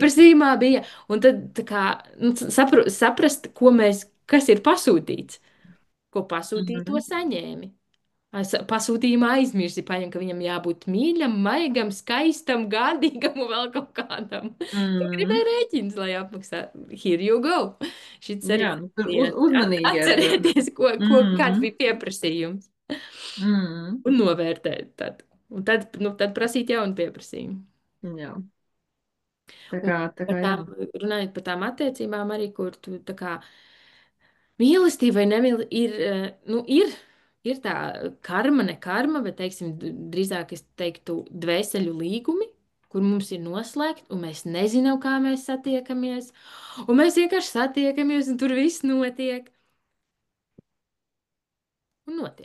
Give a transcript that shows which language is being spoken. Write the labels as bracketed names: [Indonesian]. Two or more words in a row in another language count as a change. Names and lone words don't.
[Latvian] Pieprasījumā bija, un tad tā kā, nu, saprast, kas ir pasūtīts, ko pasūtīja, to mm, saņēmi. Pasūtījumā aizmirsi, paņem, ka viņam jābūt mīļam, maigam, skaistam, gādīgam un vēl kaut kādam. Tu mm. gribēji rēķins, lai apmaksātu. [English] Here you go. [Latvian] Šis arī Jā, nu, tur viens. uzmanīgi ar. Atcerieties, kāds Mm, bija pieprasījums. mm, Un novērtēt tad. Un tad, nu, tad prasīt jaunu pieprasījumu. jā, Un tā par kā jā. tām, runājot par tām attiecībām arī, kur tu tā kā mīlestība vai nemīlestība ir, nu, ir tā karma, ne karma, bet, teiksim, drīzāk es teiktu dvēseļu līgumi, kur mums ir noslēgti, un mēs nezinām, kā mēs satiekamies, un mēs vienkārši satiekamies, un tur viss notiek, un notiek.